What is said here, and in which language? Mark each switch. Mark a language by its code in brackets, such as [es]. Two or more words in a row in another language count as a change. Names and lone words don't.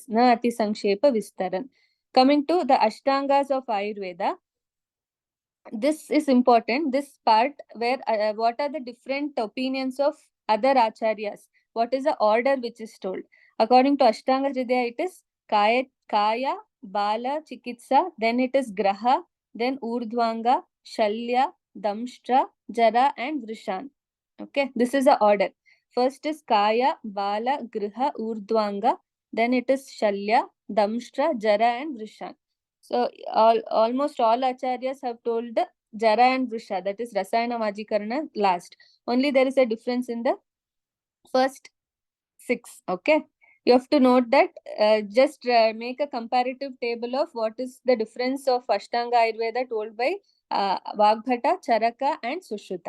[sa] Na Ati Sankshepa Vistaran. [en] Coming to the Ashtangas of Ayurveda, this is important, this part where what are the different opinions of other acharyas, what is the order which is told. According to Ashtanga Hridaya, it is [sa] kaya, bala, chikitsa, [en] then it is [sa] graha, then urdhvanga, shalya, damshtra, jara and vrishan. [en] Okay, this is the order. First is [sa] kaya, bala, griha, urdhvanga, [en] then it is [sa] shalya, damshtra, jara and vrishan. [en] So almost all acharyas have told the [sa] Jara and Vrisha, [en] that is [sa] Rasayana Vajikarana [en] last. Only there is a difference in the first 6. Okay. You have to note that just make a comparative table of what is the difference of Ashtanga Ayurveda told by Vagbhata, Charaka and Sushruta.